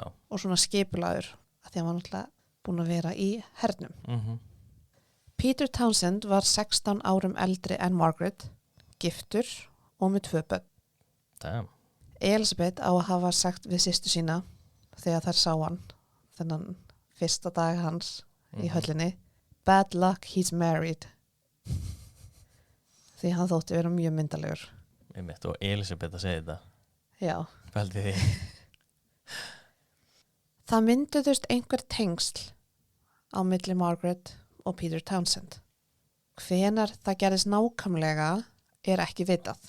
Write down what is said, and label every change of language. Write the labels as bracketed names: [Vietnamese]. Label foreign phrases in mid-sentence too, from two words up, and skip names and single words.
[Icelandic] og svona skipulagur að því hann var náttúrulega búin að vera í hernum. Peter Townsend var 16 árum eldri en Margaret, giftur og með 2 börn. Damn. Elizabeth á að hafa sagt við systur sína þegar þær sá hann þennan fyrsta dag hans í höllinni, [English] bad luck, he's married. [Icelandic] Því hann þótti vera mjög myndalegur. Einmitt, og Elisabeth að segja þetta. Já. Pældi því. Það mynduðust einhver tengsl á milli Margaret og Peter Townsend. Hvenær það gerðist nákvæmlega er ekki vitað.